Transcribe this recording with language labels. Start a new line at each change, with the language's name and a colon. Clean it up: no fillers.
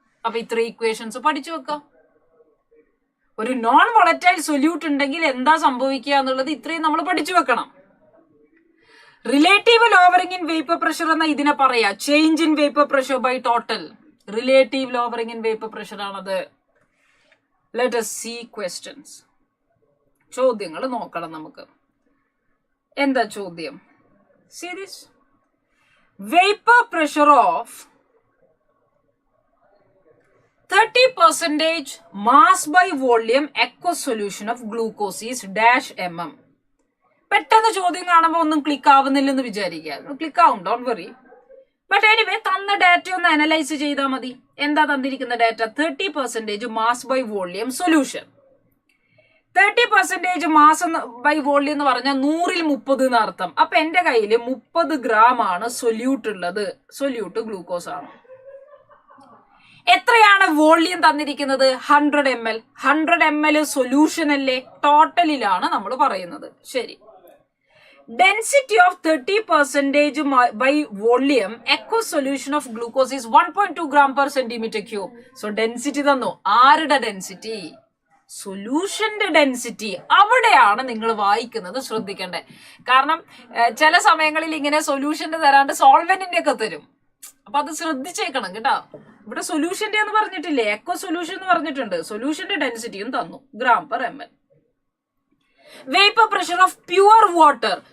Malayalam: അപ്പൊ ഇത്ര ഇക്വേഷൻസ് പഠിച്ചു വെക്കാം. ഒരു നോൺ വോളറ്റൈൽ സൊല്യൂട്ട് ഉണ്ടെങ്കിൽ എന്താ സംഭവിക്കുക എന്നുള്ളത് ഇത്രയും നമ്മൾ പഠിച്ചു വെക്കണം. Relative lowering in vapour pressure എന്ന ഇതിനെ പറയാ change in vapour pressure by total. Relative lowering in vapour pressure ആണത്.
English: Let us see questions.
Malayalam: ചോദ്യങ്ങൾ നോക്കണം നമുക്ക്. എന്താ ചോദ്യം?
English: See this. Vapor pressure of 30% mass by volume aqueous solution of glucose is -mm.
Malayalam: പെട്ടെന്ന് ചോദ്യം കാണുമ്പോൾ ഒന്നും ക്ലിക്ക് ആവുന്നില്ലെന്ന് വിചാരിക്കുക. ക്ലിക്ക് ആവും,
English: Don't worry.
Malayalam: ബട്ട് എനിവേ തന്ന ഡാറ്റ ഒന്ന് അനലൈസ് ചെയ്താൽ മതി. എന്താ തന്നിരിക്കുന്ന data? 30% mass by volume solution. 30% mass by volume എന്ന് പറഞ്ഞാൽ 100ൽ 30 എന്ന് അർത്ഥം. അപ്പൊ എന്റെ കയ്യിൽ 30 gram ആണ് സൊല്യൂട്ട് ഉള്ളത്. സൊല്യൂട്ട് ഗ്ലൂക്കോസ് ആണ്. എത്രയാണ് വോള്യം തന്നിരിക്കുന്നത്? 100 ml. 100 ml സൊല്യൂഷൻ അല്ലേ? ടോട്ടലിലാണ് നമ്മൾ പറയുന്നത്. ശരി.
English: Density of 30% by volume aqueous solution of glucose is 1.2 gram per centimeter cube. So density
Malayalam: തന്നു. ആരുടെ ഡെൻസിറ്റി? സൊല്യൂഷന്റെ ഡെൻസിറ്റി. അവിടെയാണ് നിങ്ങൾ വായിക്കുന്നത് ശ്രദ്ധിക്കേണ്ടത്. കാരണം ചില സമയങ്ങളിൽ ഇങ്ങനെ സൊല്യൂഷന്റെ തരാണ്ട് സോൾവെന്റിന്റെ ഒക്കെ തരും. അപ്പൊ അത് ശ്രദ്ധിച്ചേക്കണം കേട്ടോ. ഇവിടെ സൊല്യൂഷന്റെ എന്ന് പറഞ്ഞിട്ടില്ലേ, എക്കോ സൊല്യൂഷൻ എന്ന് പറഞ്ഞിട്ടുണ്ട്. സൊല്യൂഷന്റെ ഡെൻസിറ്റിയും തന്നു, g/ml. Vapour pressure of pure water.